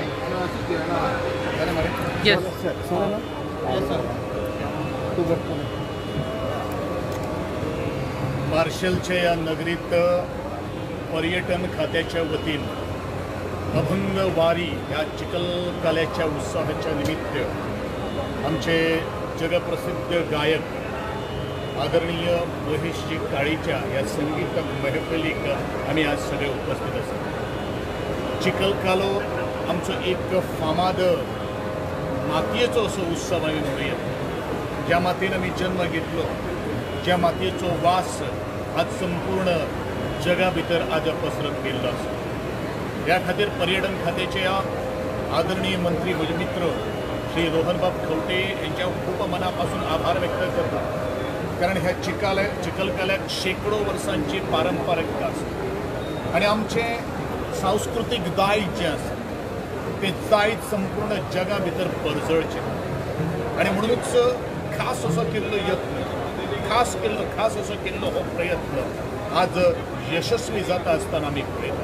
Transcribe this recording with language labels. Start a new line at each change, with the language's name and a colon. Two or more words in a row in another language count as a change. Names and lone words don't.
Marathi: मार्शलच्या या नगरीत पर्यटन खात्याच्या वतीनं अभंग वारी या चिखलकाल्याच्या उत्सवाच्या निमित्त आमचे जगप्रसिद्ध गायक आदरणीय महेशजी काळेच्या या संगीत महफिलीक आम्ही आज सगळे उपस्थित आसात.
Konkani: चिखलकालो आमचो एक फामाद मातयेचो असो उत्सव आमी म्हणूया. ज्या मातयेन आमी जन्म घेतलो, ज्या मातयेचो वास आज संपूर्ण जगा भितर आज पसरत गेल्लो आसा.
Marathi: ह्या खातीर पर्यटन खात्याचे आदरणीय मंत्री म्हजे मित्र श्री रोहनबाब खवटे यांच्या खूप मनापासून आभार व्यक्त करतो.
Konkani: कारण ह्या चिखलकाल्याक शेकडो वर्सांची पारंपारिकता आसा आणि आमचे सांस्कृतिक दायज जें आसा ते दायज संपूर्ण जगा भितर परजळचें आणि म्हणूनच खास असो केल्लो यत्न, खास असो केल्लो हो प्रयत्न आज यशस्वी जाता आसतना आमी पळयता.